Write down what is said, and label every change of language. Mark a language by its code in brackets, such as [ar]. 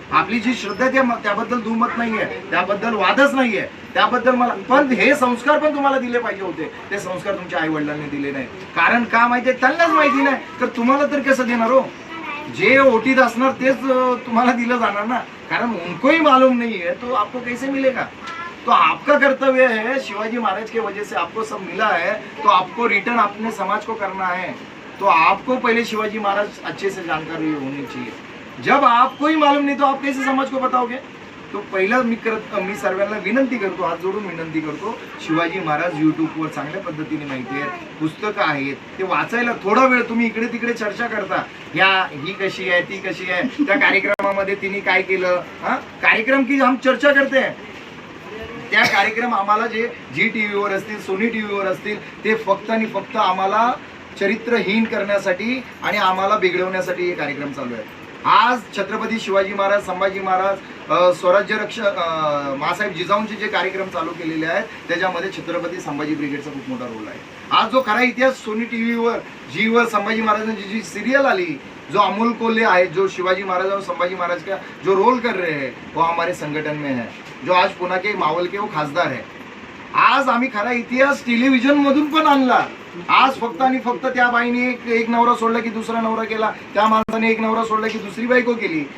[mr] आपली जी श्रद्धा त्याबद्दल दुमत नाहीये, त्याबद्दल वादच नाहीये, त्याबद्दल मला, पण हे संस्कार पण तुम्हाला दिले पाहिजे होते. ते संस्कार तुमच्या आई वडिलांनी दिले नाही. कारण का माहितीये? त्यांनाच माहिती नाही, तर तुम्हाला तर कसं देणार हो? जे ओटीत असणार तेच तुम्हाला दिलं जाणार ना. [hi] कारण उनकोही मालूम नहीं है तो आपको कैसे मिलेगा? तो आपका कर्तव्य है, शिवाजी महाराज के वजह से आपको सब मिला है, तो आपको रिटर्न अपने समाज को करना है. तो आपको पहले शिवाजी महाराज अच्छे से जानकारी होनी चाहिए. जब आपको ही मालूम नहीं तो आप कैसे समाज को बताओगे? [mr] तो पहिला मी सर्वांना विनंती करतो, हात जोडून विनंती करतो, शिवाजी महाराज यूट्यूबवर चांगल्या पद्धतीने माहिती आहे, पुस्तकं आहेत, ते वाचायला थोडा वेळ. तुम्ही इकडे तिकडे चर्चा करता, ही कशी आहे, ती कशी आहे, त्या कार्यक्रमामध्ये तिने काय केलं, [hi] कार्यक्रम की हम चर्चा करते हैं. [mr] त्या कार्यक्रम आम्हाला जे जी टीव्हीवर असतील, सोनी टीव्हीवर असतील, ते फक्त आणि फक्त आम्हाला चरित्रहीन करण्यासाठी आणि आम्हाला बिघडवण्यासाठी हे कार्यक्रम चालू आहे. आज छत्रपती शिवाजी महाराज, संभाजी महाराज, स्वराज्य रक्षक मासाहेब जिजाऊंचे जे कार्यक्रम चालू केलेले आहेत त्याच्यामध्ये छत्रपती संभाजी ब्रिगेडचा खूप मोठा रोल आहे. आज जो खरा इतिहास सोनी टीव्हीवर जीवर संभाजी महाराजांची जी सिरियल आली, जो अमोल कोल्हे आहे, [hi] जो शिवाजी महाराज और संभाजी महाराज का जो रोल कर रहे हैं वो हमारे संगठन में है, जो आज पुणे के मावल के वो खासदार है. [mr] आज आम्ही खरा इतिहास टेलिव्हिजन मधून पण आणला. आज फक्त आणि फक्त त्या बाईने एक नवरा सोडला की दुसरा नवरा केला, त्या माणसाने एक नवरा सोडला की दुसरी बायको केली.